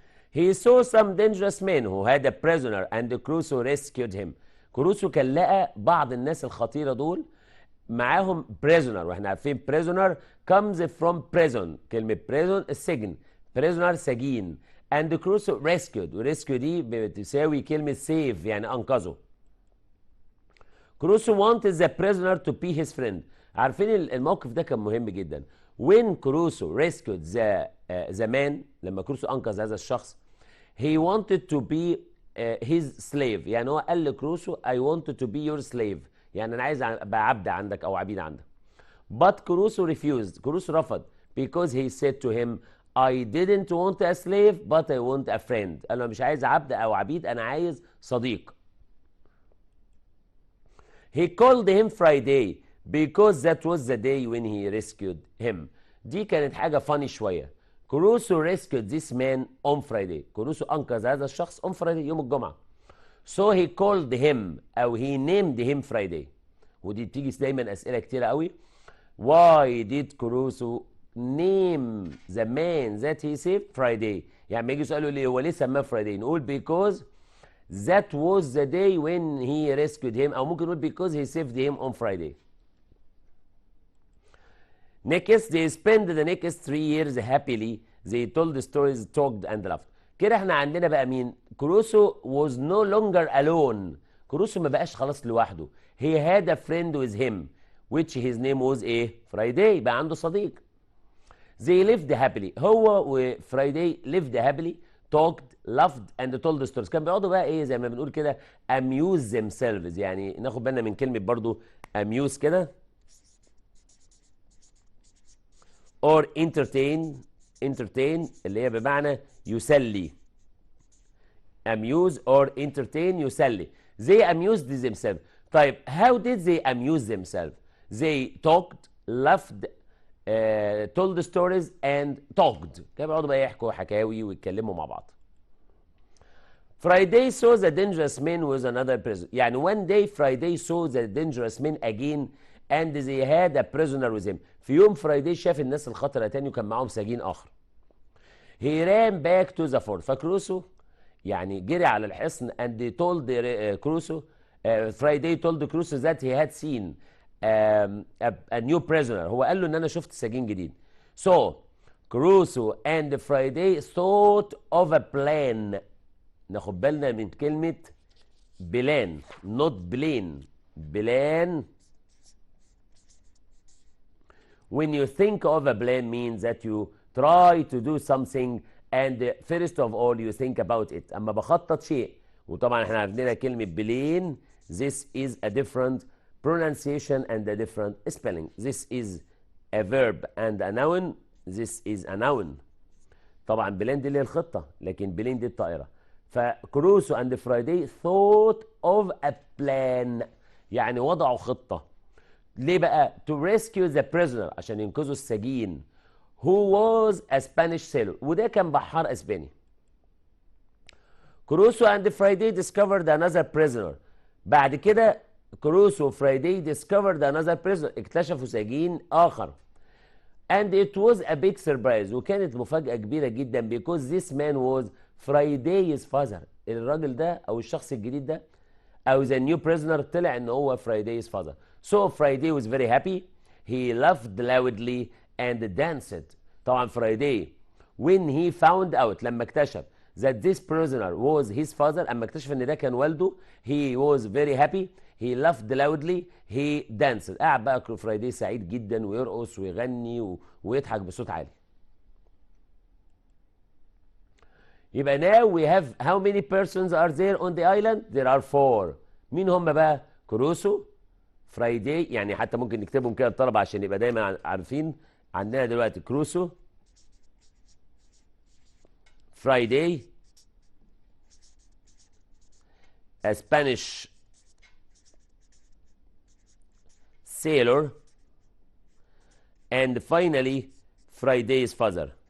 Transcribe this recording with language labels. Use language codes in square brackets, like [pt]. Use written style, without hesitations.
[en] He saw some dangerous men who had a prisoner and Crusoe rescued him. [ar] كروسو كان لقى بعض الناس الخطيرة دول معاهم prisoner، واحنا عارفين [en] prisoner comes from prison. [ar] كلمة prison السجن، prisoner سجين. [en] and Crusoe rescued، [ar] وريسكيو دي بتساوي كلمة save يعني أنقذه. [en] Crusoe wanted the prisoner to be his friend. [ar] عارفين الموقف ده كان مهم جدا. [en] When Crusoe rescued the man، [ar] لما كروسو أنقذ هذا الشخص [en] he wanted to be his slave. [ar] يعني هو قال لكروسو [en] I wanted to be your slave، [ar] يعني أنا عايز أبقى عبد عندك أو عبيد عندك. [en] But Crusoe refused. [ar] كروسو رفض [en] because he said to him I didn't want a slave but I want a friend. [ar] قال له مش عايز عبد أو عبيد، أنا عايز صديق. [en] He called him Friday because that was the day when he rescued him. [ar] دي كانت حاجة funny شوية. [en] Crusoe rescued this man on Friday. [ar] كروسو أنقذ هذا الشخص [en] on Friday [ar] يوم الجمعة. [en] So he called him أو he named him Friday. [ar] ودي بتيجي دايما أسئلة كتيرة قوي. [en] Why did Crusoe name the man that he saved Friday؟ [ar] يعني ما يجي يسألوا ليه هو ليه سماه Friday؟ نقول [en] because that was the day when he rescued him، [ar] أو ممكن نقول [en] because he saved him on Friday. Next they spent the next 3 years happily. They told stories, talked and laughed. [ar] كده احنا عندنا بقى مين؟ كروسو [en] was no longer alone. [ar] كروسو ما بقاش خلاص لوحده. [en] He had a friend with him which his name was ايه؟ Friday. [ar] بقى عنده صديق. [en] They lived happily. هو وفرايداي lived happily, talked, laughed and told stories. [ar] كان بيقعدوا بقى ايه زي ما بنقول كده [en] amuse themselves. [ar] يعني ناخد بالنا من كلمة برضو amuse كده. or entertain اللي هي بمعنى يسلي. [en] amuse or entertain يسلي. They amused themselves. طيب how did they amuse themselves؟ They talked, laughed, told stories and talked. [ar] كانوا بيقعدوا بقى يحكوا حكاوي ويتكلموا مع بعض. [en] Friday saw the dangerous man with another prisoner. يعني one day Friday saw the dangerous man again and they had a prisoner with him. [ar] في يوم فرايداي شاف الناس الخطرة تاني وكان معاهم سجين آخر. [en] He ran back to the fort. [ar] فكروسو يعني جري على الحصن [en] and they told Crusoe Friday told Crusoe that he had seen a new prisoner. [ar] هو قال له ان انا شفت سجين جديد. [en] So Crusoe and Friday thought of a plan. [ar] ناخد بالنا من كلمة بلان not بلين. بلان. [en] When you think of a plan means that you try to do something and first of all you think about it. [ar] اما بخطط شيء وطبعا احنا عندنا كلمة بلين. [en] This is a different pronunciation and a different spelling. This is a verb and a noun. This is a noun. [ar] طبعا بلين دي اللي هي الخطة لكن بلين دي الطائرة. [en] فكروسو and Friday thought of a plan. [ar] يعني وضعوا خطة. ليه بقى؟ [en] to rescue the prisoner [ar] عشان ينقذوا السجين [en] who was a Spanish sailor. [ar] وده كان بحار اسباني. [en] Crusoe and Friday discovered another prisoner. [ar] بعد كده كروسو وفرايداي [en] discovered another prisoner. [ar] اكتشفوا سجين آخر. [en] and it was a big surprise. [ar] وكانت مفاجأة كبيرة جدا [en] because this man was Friday's father. [ar] الراجل ده أو الشخص الجديد ده أو [en] the new prisoner [ar] طلع إن هو [en] Friday's father. So Friday was very happy. He laughed loudly and danced. طبعا Friday when he found out [ar] لما اكتشف [en] that this prisoner was his father. [ar] أما اكتشف إن ده كان والده [en] he was very happy. He laughed loudly. He danced. [ar] قاعد بقى فرايداي سعيد جدا ويرقص ويغني ويضحك بصوت عالي. [en] يبقى now we have how many persons are there on the island؟ There are 4. [ar] مين هم بقى؟ كروسو، فرايداي، يعني حتى ممكن نكتبهم كده الطلبة عشان يبقى دايما عارفين. عندنا دلوقتي كروسو، فرايداي، [en] a Spanish sailor, and finally Friday's father.